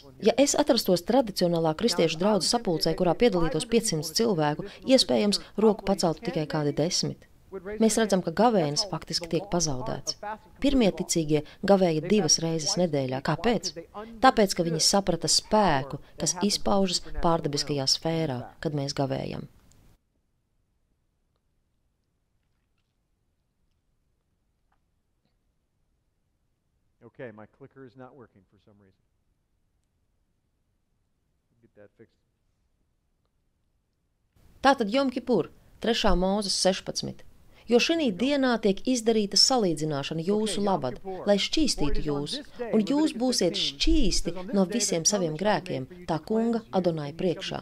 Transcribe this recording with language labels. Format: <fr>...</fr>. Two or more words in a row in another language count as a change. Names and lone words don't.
<lv>Ja es atrastos tradicionālā kristiešu draudzes sapulcē, kurā piedalītos 500 cilvēku, iespējams, roku paceltu tikai kādi 10. Mēs redzam, ka gavēnis faktiski tiek pazaudēts. Pirmie ticīgie gavēja 2 reizes nedēļā. Kāpēc? Tāpēc, ka viņi saprata spēku, kas izpaužas pārdabiskajā sfērā, kad mēs gavējam.</lv> <en>Okay, my clicker is not working for some reason. Get that fixed.</en> <lv>Tātad Jom Kipur, 3. Mūzes 16. jo šī dienā tiek izdarīta salīdzināšana jūsu labad, lai šķīstītu jūs, un jūs būsiet šķīsti no visiem saviem grēkiem, tā kunga Adonai priekšā.</lv>